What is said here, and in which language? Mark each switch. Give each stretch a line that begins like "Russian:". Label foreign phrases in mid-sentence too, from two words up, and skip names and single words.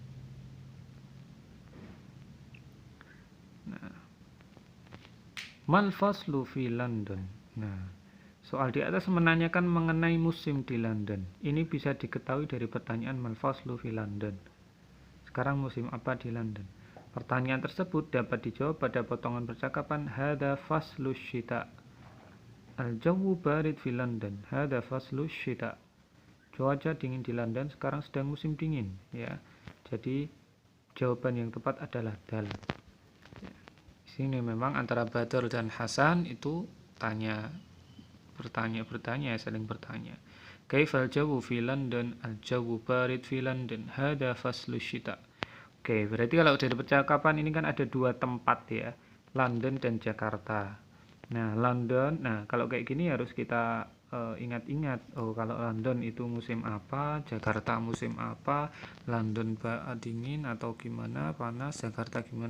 Arabic: Nah, ما الفصل في London.
Indonesian: Nah, soal di atas menanyakan mengenai musim di London. Ini bisa diketahui dari pertanyaan
Arabic: ما الفصل في London.
Indonesian: Sekarang musim apa di London? Pertanyaan tersebut dapat dijawab pada potongan percakapan
Arabic: هذا فصل الشتاء. الجو بارد في London. هذا فصل الشتاء.
Indonesian: Cuaca dingin di London, sekarang sedang musim dingin, ya. Jadi jawaban yang tepat adalah dal. Sini memang antara Badr dan Hasan itu bertanya, saling bertanya.
Arabic: كيف الجو في London؟ الجو بارد في London. هذا فصل الشتاء.
Indonesian: Oke, berarti kalau dari percakapan ini kan ada dua tempat ya, London dan Jakarta. Nah, London, nah kalau kayak gini harus kita ingat-ingat. Oh, kalau London itu musim apa, Jakarta musim apa, London dingin atau gimana, panas, Jakarta gimana.